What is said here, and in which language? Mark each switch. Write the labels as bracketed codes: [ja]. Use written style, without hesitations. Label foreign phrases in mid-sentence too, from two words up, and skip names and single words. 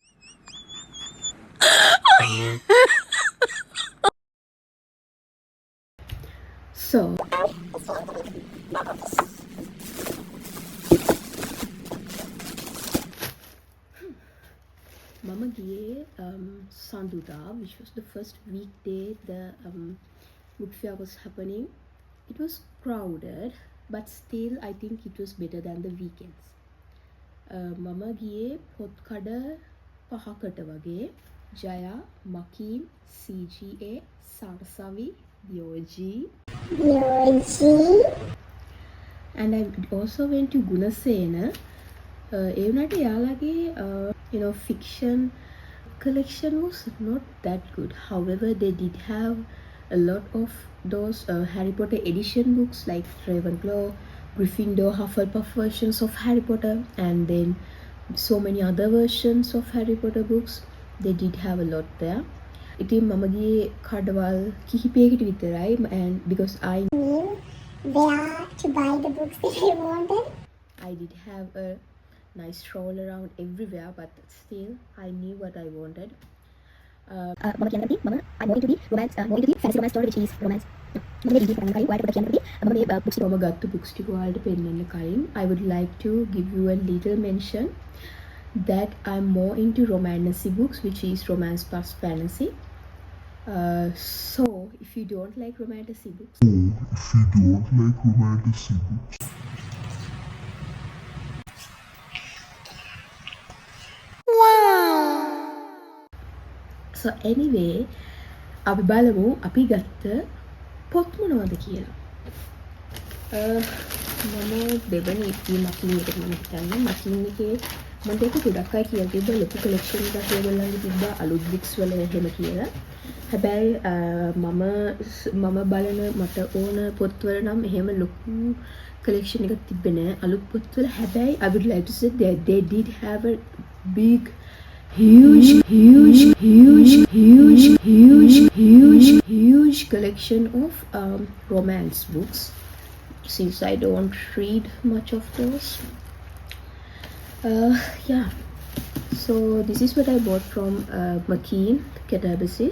[en] So, [si] මම ගියේ සඳුදා, [en] which was the first weekday the book fair was happening. It was crowded, but still I think it was better than the weekends. [si] Mama ගියේ පොත්කඩ 5කට වගේ. Jaya, Makin, CGA, Sarsavi, Yoji. [en] And I also went to Gunasena. [si] ඒ වුණාට එයාලගේ [en] fiction collection was not that good. However, they did have a lot of those Harry Potter edition books like Ravenclaw, Gryffindor, Hufflepuff versions of Harry Potter, and then so many other versions of Harry Potter books. They did have a lot there. [si] ඉතින් මම ගියේ කඩවල් කිහිපයකට විතරයි, [en] and because I knew where to buy the books that I wanted. I did have a nice stroll around everywhere, but still I knew what I wanted. I'm more into the romance, more into the fantasy romance story, which is romance. [si] මම ගත්ත books ටික ඔයාලට පෙන්නන්න කලින් [en] I would like to give you a little mention that I'm more into romancy books, which is romance plus fantasy. So if you don't like romancy books, so anyway, [si] අපි බලමු අපි ගත්ත පොත් මොනවද කියලා. මම දෙවනි මකින් එකට මම හිතන්නේ මකින් එකේ මම දෙක ගොඩක් අය කියලා තිබ්බා ලොකු කලෙක්ෂන් එකක් ඒගොල්ලන්ගේ තිබ්බා අලුත් බුක්ස් වල එහෙම කියලා. හැබැයි මම බලන මට ඕන පොත්වල නම් එහෙම ලොකු කලෙක්ෂන් එකක් තිබ්බේ නෑ අලුත් පොත්වල. [en] හැබැයි I would like to say that they did have a big huge collection of romance books, since I don't read much of those. Yeah, so this is what I bought from McKean Catabasis.